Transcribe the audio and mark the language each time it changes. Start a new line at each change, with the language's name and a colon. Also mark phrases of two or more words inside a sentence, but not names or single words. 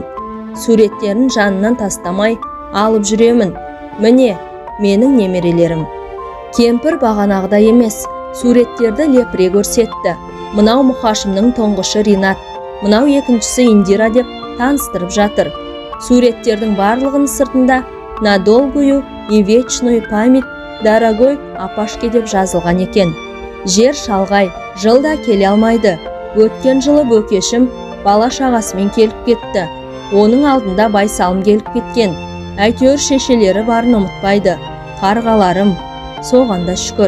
Kazakh: Суреттерін жанынан тастамай алып жүремін. Міне, менің немерелерім. Кемпір бағанағыдай емес, суреттерді лепіре көрсетті. Мынау Мұқашымның тоңғышы Ринат, мынау екіншісі Индира деп таныстырып жатыр. Суреттердің барлығының сыртында
Russian: «На долгую и вечную память, дорогой Апашке»
Kazakh: деп жазылған екен. Жер шалғай, жылда келе алмайды. Өткен жылы Бөкешім бала шағасымен келіп кетті. Оның алдында Байсалым келіп кеткен. Әйтеуір шешелері барын ұмытпайды. Қарғаларым, соғанда шүкір.